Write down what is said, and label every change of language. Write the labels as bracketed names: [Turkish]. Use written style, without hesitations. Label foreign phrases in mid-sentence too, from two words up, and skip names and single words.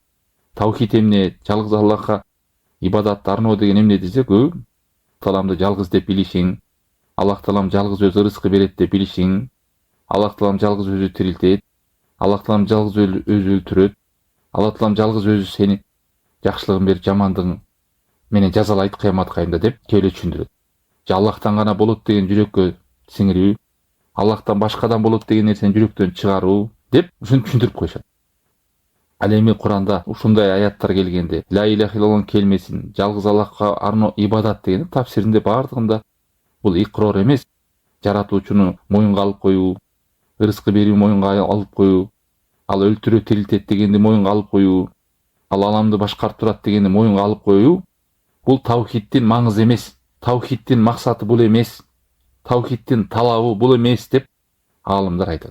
[Kyrgyz] Таухид эмне, жалгыз Аллахка ибадатты арноо деген эмне десе, көп Тааламды жалгыз деп билишиң, Аллах Таалам жалгыз өзү рызкы берет деп билишиң, Аллах Таалам жалгыз өзү тирилтет, Аллах Таалам жалгыз өзү өлтүрөт, Аллах Таалам жалгыз өзү сени жакшылыгын берип, жамандыгың менен жазалайт кыямат кайымда деп келе түшүндүрөт. Же Аллахтан гана болот деген жүрөккө сиңирүү, Аллахтан башкадан болот деген нерсени жүрөктөн чыгаруу деп ушуну түшүндүрүп коюшат. Ал эми Куранда ушундай аяттар келгенде [Arabic] لا إله إلا الله [Kyrgyz] келмесин, жалгыз Аллахка арноо ибадат деген тафсиринде бардыгында бул икрор эмес, жаратуучуну моюнга алып коюу, ырыскы берүү моюнга алып коюу, ал өлтүрөт тирилтет дегенди моюнга алып коюу, ал аламды башкарып турат дегенди моюнга алып коюу, бул таухиддин маңызы эмес, таухиддин максаты бул эмес, таухиддин талабы бул эмес деп аалымдар айтат.